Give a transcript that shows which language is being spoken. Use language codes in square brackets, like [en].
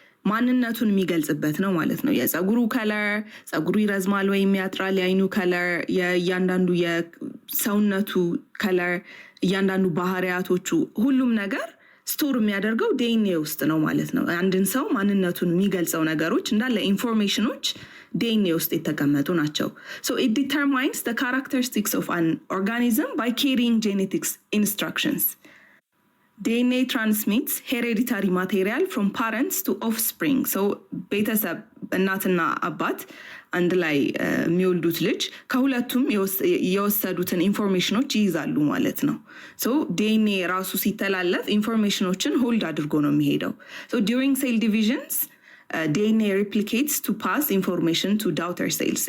[am] ማንነቱን የሚገልጽበት ነው ማለት ነው። የፀጉሩ ከለር፣ ፀጉሩ ይረዝማል ወይም ያጥራል፣ የአይኑ ከለር፣ የእያንዳንዱ የሰውነቱ ከለር፣ እያንዳንዱ ባህሪያቶቹ ሁሉም ነገር ስቶር የሚያደርገው ዲኤንኤ ውስጥ ነው ማለት ነው። አንድን ሰው ማንነቱን የሚገልጸው ነገሮች እንዳለ ኢንፎርሜሽኖች DNA ውስጥ የተቀመጡ ናቸው። [en] So it determines the characteristics of an organism by carrying genetics instructions. DNA transmits hereditary material from parents to offspring. [am] So ቤተሰብ እናትና አባት አንድ ላይ የሚወልዱት ልጅ ከሁለቱም የወሰዱትን ኢንፎርሜሽኖች ይይዛሉ ማለት ነው። So DNA ራሱ ሲተላለፍ ኢንፎርሜሽኖችን ሆልድ አድርጎ ነው የሚሄደው። [en] So during cell divisions DNA replicates to pass information to daughter cells.